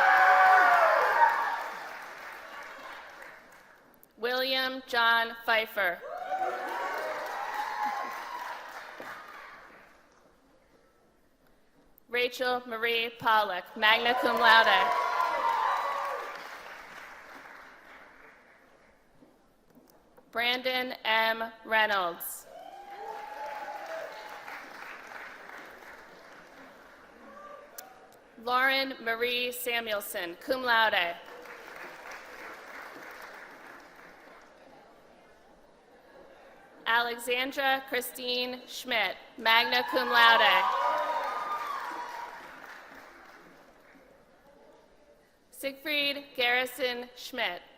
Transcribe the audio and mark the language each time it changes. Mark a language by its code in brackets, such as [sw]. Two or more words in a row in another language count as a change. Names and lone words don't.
[en] William John Pfeiffer. Rachel Marie Pollock, [la] magna cum laude. [en] Brandon M. Reynolds. Lauren Marie Samuelson, [la] cum laude. [en] Alexandra Christine Schmidt, [la] magna cum laude. [en] Siegfried Garrison Schmidt.